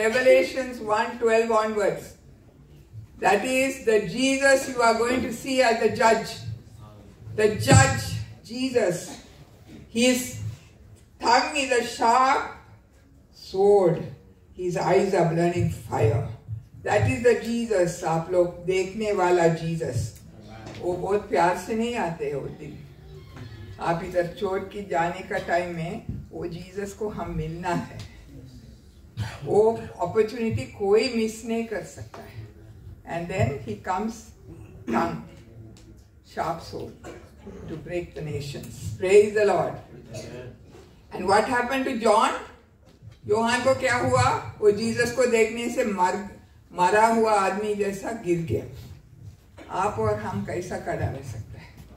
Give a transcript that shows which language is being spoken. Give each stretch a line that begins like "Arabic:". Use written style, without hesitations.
English: Revelations 1:12 onwards. That is the Jesus you are going to see as the judge. The judge, Jesus. His tongue is a sharp sword. His eyes are burning fire. That is the Jesus.
Hindi: आप लोग देखने वाला Jesus. वो बहुत प्यार से नहीं आते हैं वो दिन. आप इधर छोड़ के जाने का टाइम में वो जीसस को हम मिलना है. वो अपॉर्चुनिटी कोई मिस नहीं कर सकता है.
English: And then he comes, tongue, sharp sword, to break the nations. Praise the Lord. And what happened to John?
Hindi: Yohan को क्या हुआ? वो जीसस को देखने से मरा हुआ आदमी जैसा गिर गया. आप और हम कैसा खड़ा रह सकते हैं?